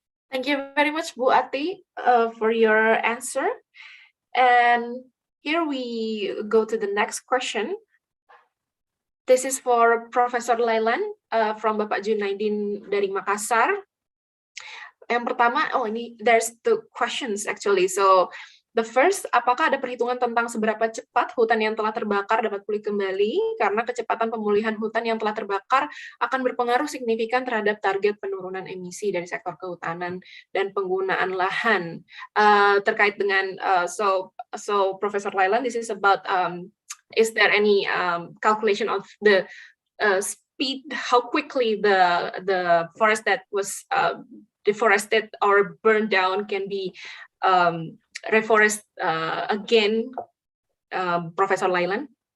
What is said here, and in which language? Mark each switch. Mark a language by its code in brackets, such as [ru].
[en] Thank you very much, Bu Ati, for your answer. And here we go to the next question. This is for Professor Lailan from Bapak Junaidin dari Makassar. [id] Yang pertama, [en] there's two questions actually. So the first, [id] apakah ada perhitungan tentang seberapa cepat hutan yang telah terbakar dapat pulih kembali? Karena kecepatan pemulihan hutan yang telah terbakar akan berpengaruh signifikan terhadap target penurunan emisi dari sektor kehutanan dan penggunaan lahan. Terkait dengan, [en] so Professor Lailan, this is about, is there any calculation of the speed, how quickly the forest that was deforested or burned down can be reforest again, Professor Lailan?